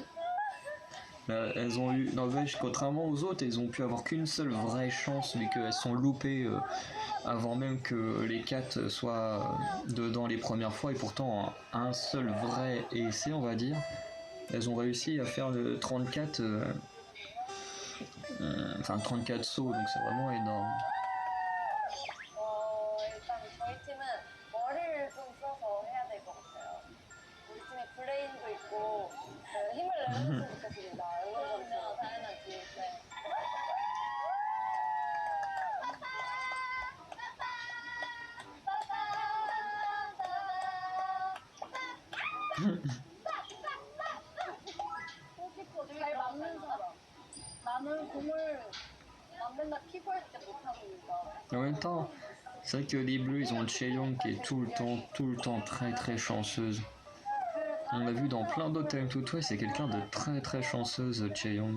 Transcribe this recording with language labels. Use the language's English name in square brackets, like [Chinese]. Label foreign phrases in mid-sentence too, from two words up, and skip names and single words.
[French] Là, elles ont eu, Norvège, contrairement aux autres, elles ont pu avoir qu'une seule vraie chance, mais qu'elles sont loupées avant même que les 4 soient dedans les premières fois, et pourtant un seul vrai essai, on va dire. Elles ont réussi à faire le 34, enfin 34 sauts, donc c'est vraiment énorme. [Korean] 일단 저희 팀은 머리를 좀 써서 해야 될 것 같아요. 우리 팀에 브레인도 있고 힘을 내줬으면 좋겠습니다. 그럼요, 당연하지. 네. 잘 맞는 사람. 나는 공을 맨날 피고 할 때 못하니까. [French] En même temps, c'est vrai que les Bleus, ils ont Chaeyoung qui est tout le temps très très chanceuse. On l'a vu dans plein d'autres Time to Twist, c'est quelqu'un de très très chanceuse, Chaeyoung.